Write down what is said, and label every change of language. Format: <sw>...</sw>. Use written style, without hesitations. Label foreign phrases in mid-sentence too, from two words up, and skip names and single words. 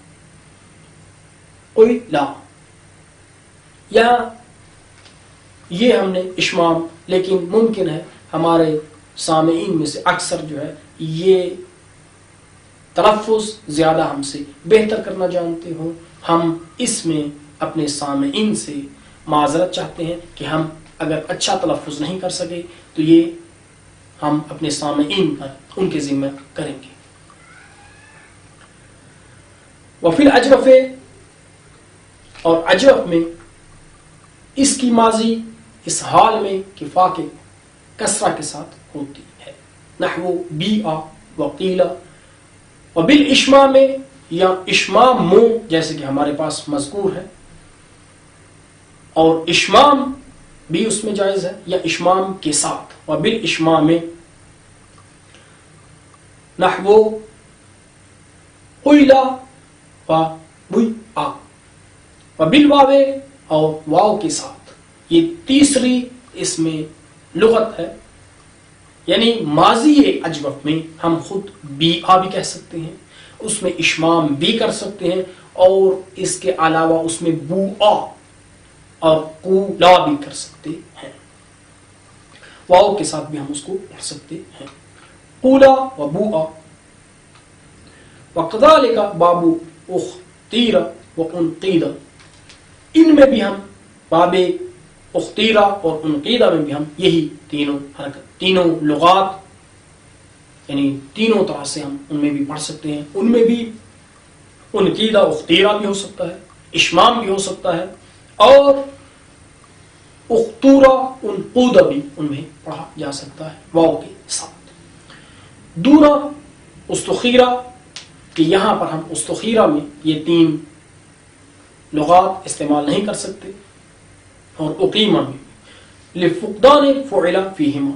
<ur>کوئی لا، یا یہ ہم نے اشمام، لیکن ممکن ہے ہمارے سامعین میں سے اکثر جو ہے یہ تلفظ زیادہ ہم سے بہتر کرنا جانتے ہوں، ہم اس میں اپنے سامعین سے معذرت چاہتے ہیں کہ ہم اگر اچھا تلفظ نہیں کر سکے تو یہ ہم اپنے سامعین پر ان کے ذمہ کریں گے۔</ur> <ar>وفی الاجوف،</ar> <ur>اور اجوف میں اس کی ماضی اس حال میں کہ فا کے کسرہ کے ساتھ ہوتی ہے،</ur> <ar>نحو بیع وقیل وبالاشمام،</ar> <ur>یا اشمام مو جیسے کہ ہمارے پاس مذکور ہے، اور اشمام بھی اس میں جائز ہے، یا اشمام کے ساتھ،</ur> <ar>وبالاشمام نحو قیل و بوئع وبالواو،</ar> <ur>اور واو کے ساتھ۔ یہ تیسری اس میں لغت ہے، یعنی ماضی اجوف میں ہم خود بیع بھی کہہ سکتے ہیں، اس میں اشمام بھی کر سکتے ہیں، اور اس کے علاوہ اس میں بوعا اور قولا بھی کر سکتے ہیں، واو کے ساتھ بھی ہم اس کو پڑھ سکتے ہیں،</ur> <ar>قولا و بوعا وکذالک باب اختیر و انقید،</ar> <ur>ان میں بھی ہم باب اختیرہ اور انقیدہ میں بھی ہم یہی تینوں لغات یعنی تینوں طرح سے ہم ان میں بھی پڑھ سکتے ہیں۔ ان میں بھی انقیدہ اختیرہ بھی ہو سکتا ہے، اشمام بھی ہو سکتا ہے، اور اختورا انقودا بھی ان میں پڑھا جا سکتا ہے واو کے ساتھ. دونا استخیرا کہ یہاں پر ہم استخیرا میں یہ 3 لغات استعمال نہیں کر سکتے، اور اقیما میں</ur> <ar>لفقدان فعلا فيهما.</ar>